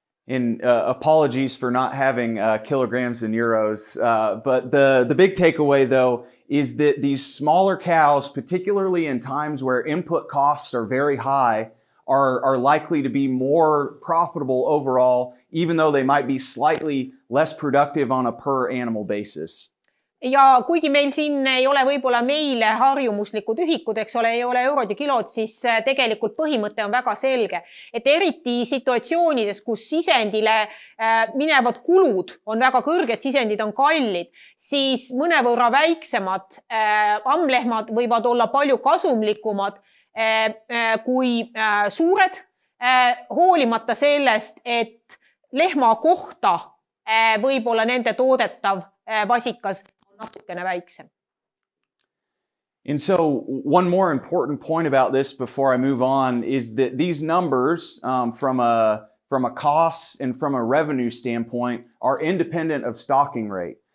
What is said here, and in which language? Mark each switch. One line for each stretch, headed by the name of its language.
English: And apologies for not having kilograms and euros, but the big takeaway though is that these smaller cows, particularly in times where input costs are very high, are likely to be more profitable overall, even though they might be slightly less productive on a per animal basis.
Estonian: Ja kuigi meil siin ei ole võib-olla meile harjumuslikud ühikud, eks ole, ei ole eurod ja kilod, siis tegelikult põhimõte on väga selge. Et eriti situatsioonides, kus sisendile minevad kulud on väga kõrged, sisendid on kallid, siis mõnevõrra väiksemad ammlehmad võivad olla palju kasumlikumad kui suured, hoolimata sellest, et lehma kohta võib-olla nende toodetav vasikas natukene väiksem.
English: And so one more important point about this before I move on is that these numbers from a cost and from a revenue standpoint are independent of stocking rate.